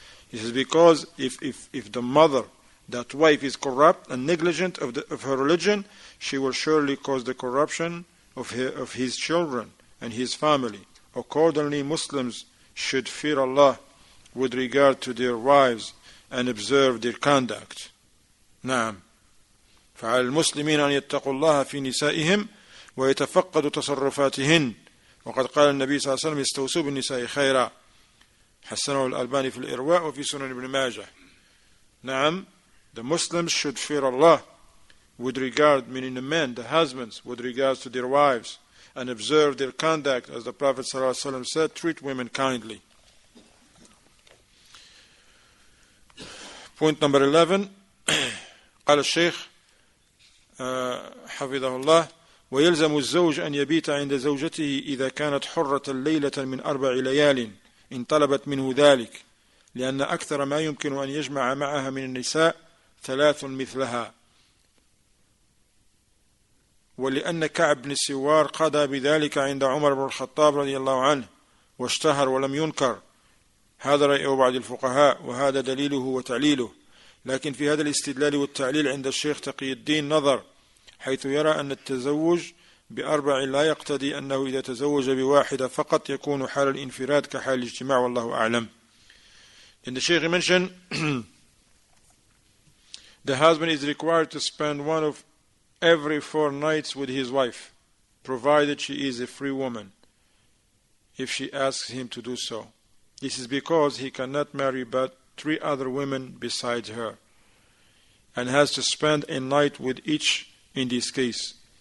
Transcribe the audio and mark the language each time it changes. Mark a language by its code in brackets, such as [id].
[en] This is because if the mother, that wife, is corrupt and negligent of her religion, she will surely cause the corruption of his children and his family. Accordingly, Muslims should fear Allah with regard to their wives and observe their conduct. [ar] نعم. فعلى المسلمين أن يتقوا الله في نسائهم ويتفقدوا تصرفاتهن وقد قال النبي صلى الله عليه وسلم استوصوا بالنساء خيرا حسنه الألباني في الإرواء وفي سنن ابن ماجه. [en] نعم, the Muslims should fear Allah with regard, meaning the men, the husbands, with regards to their wives, and observe their conduct, as the Prophet ﷺ said, treat women kindly. Point number 11. [ar] قال الشيخ حفظه الله ويلزم الزوج أن يبيت عند زوجته إذا كانت حرة ليلة من 4 ليال إن طلبت منه ذلك لأن أكثر ما يمكن أن يجمع معها من النساء 3 مثلها ولأن كعب بن السوار قضى بذلك عند عمر بن الخطاب رضي الله عنه واشتهر ولم ينكر. هذا رأي بعض الفقهاء وهذا دليله وتعليله. لكن في هذا الاستدلال والتعليل عند الشيخ تقي الدين نظر حيث يرى أن التزوج ب4 لا يقتضي أنه إذا تزوج بواحدة فقط يكون حال الانفراد كحال الاجتماع والله أعلم. [en] And the Sheikh mentioned the husband is required to spend one of every 4 nights with his wife, provided she is a free woman, if she asks him to do so. This is because he cannot marry but 3 other women besides her, and has to spend a night with each in this case.